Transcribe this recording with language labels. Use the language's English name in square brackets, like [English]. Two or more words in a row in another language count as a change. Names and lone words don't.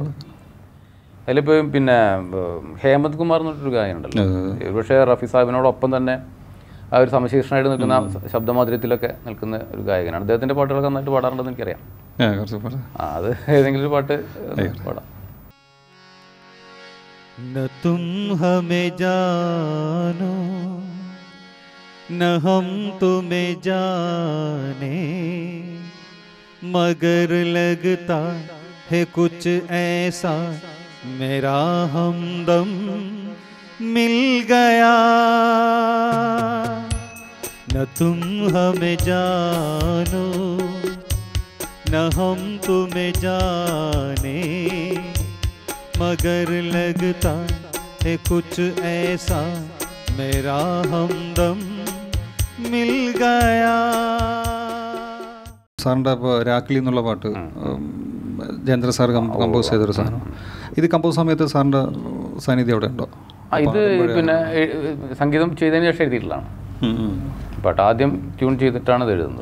[Malayalam] അതിലിപ്പോൾ പിന്നെ ഹേമന്ത് കുമാർ എന്ന് പറഞ്ഞൊരു ഗായനുണ്ടല്ലോ, പക്ഷേ റഫി സാഹിബിനോടൊപ്പം തന്നെ ആ ഒരു സമശീർഷനായിട്ട് നിൽക്കുന്ന ശബ്ദമാധുര്യത്തിലൊക്കെ നിൽക്കുന്ന ഒരു ഗായകനാണ്. അദ്ദേഹത്തിൻ്റെ പാട്ടുകളൊക്കെ നന്നായിട്ട് പാടാറുണ്ടെന്ന് എനിക്കറിയാം. അത് ഏതെങ്കിലും ഒരു പാട്ട് പാടാം. [Hindi] न तुम हमें जानो न हम तुम्हें जाने, मगर लगता है कुछ ऐसा मेरा हमदम मिल गया. न तुम हमें जानो न हम तुम्हें जाने, मगर लगता है कुछ ऐसा मेरा हमदम मिल गया. [Malayalam] സാറിൻ്റെ ഇപ്പോൾ രാക്ലി എന്നുള്ള പാട്ട് ജയേന്ദ്ര സാർ കമ്പോസ് ചെയ്തൊരു സാധനം. ഇത് കമ്പോസ് സമയത്ത് സാറിൻ്റെ സാന്നിധ്യം അവിടെ ഉണ്ടോ? ഇത് പിന്നെ സംഗീതം ചെയ്തതിന് ശേഷം എഴുതിയിട്ടുള്ളതാണ് പാട്ട്. ആദ്യം ട്യൂൺ ചെയ്തിട്ടാണ് ഇത് എഴുതുന്നത്.